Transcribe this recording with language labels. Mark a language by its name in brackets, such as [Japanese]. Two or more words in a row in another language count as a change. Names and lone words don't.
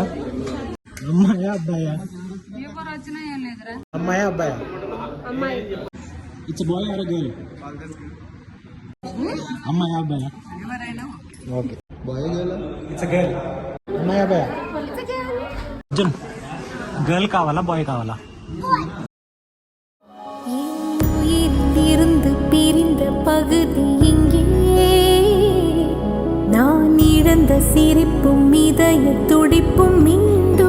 [Telugu] అమ్మాయా అబ్బాయా? అమ్మాయా అబ్బాయా? [English] It's boy or girl? [Telugu] అమ్మాయా అబ్బాయా? [English] Okay. Boy girl? It's girl. [Telugu] అమ్మాయా అబ్బాయా? అర్జున్, గర్ల్ కావాలా బాయ్ కావాలా? [Tamil] இருந்து பிரிந்த பகுதி இங்கே நான் இழந்த சிரிப்பும் இதய துடிப்பும்